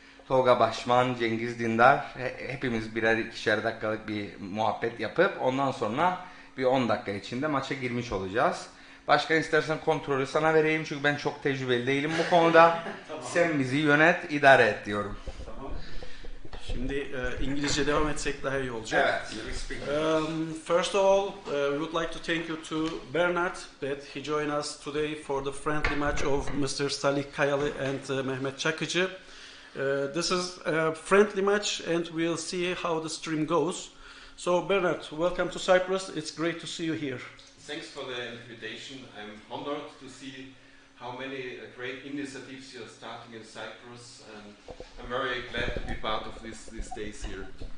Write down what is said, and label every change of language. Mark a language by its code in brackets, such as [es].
[tr] Tolga Başman, Cengiz Dindar hepimiz birer ikişer dakikalık bir muhabbet yapıp ondan sonra bir 10 dakika içinde maça girmiş olacağız. Başkan, istersen kontrolü sana vereyim çünkü ben çok tecrübeli değilim bu konuda. Tamam. Sen bizi yönet, idare et diyorum. Tamam. Şimdi İngilizce devam etsek daha iyi olacak. Evet. [en] First of all, we would like to thank you to Bernard that he joined us today for the friendly match of Mr. Salih Kayalı and Mehmet Çakıcı. This is a friendly match and we'll see how the stream goes. So Bernard, welcome to Cyprus. It's great to see you here. Thanks for the invitation. I'm honored to see how many great initiatives you're starting in Cyprus, and I'm very glad to be part of these days here.